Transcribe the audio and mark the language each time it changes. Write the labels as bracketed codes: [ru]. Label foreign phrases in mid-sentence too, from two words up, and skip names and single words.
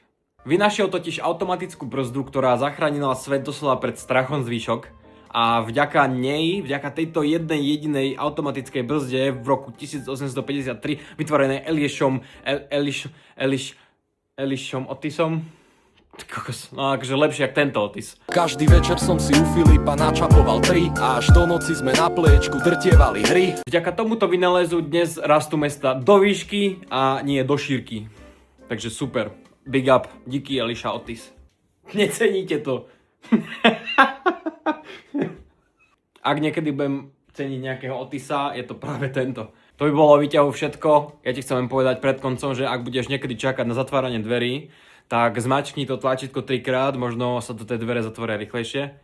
[sk] Vynašiel totiž automatickú brzdu, ktorá zachránila svet doslova pred strachom zvýšok a vďaka nej, vďaka tejto jednej jedinej automatickej brzde v roku 1853 vytvorenej Elishom Otisom. No akože lepšie jak tento Otis. Každý večer som si u Filipa načapoval 3 a až do noci sme na pliečku drtievali hry. Vďaka tomuto vynálezu dnes rastú mesta do výšky a nie do šírky. Takže super. [en] Big up. [sk] Díky Elisha Otis. Neceníte to. Ak niekedy budem ceniť nejakého Otisa, je to práve tento. To by bolo o výťahu všetko. Ja ti chcem povedať pred koncom, že ak budeš niekedy čakať na zatváranie dverí, tak zmačkni to tlačítko 3-krát, možno sa to tie dvere zatvoria rýchlejšie.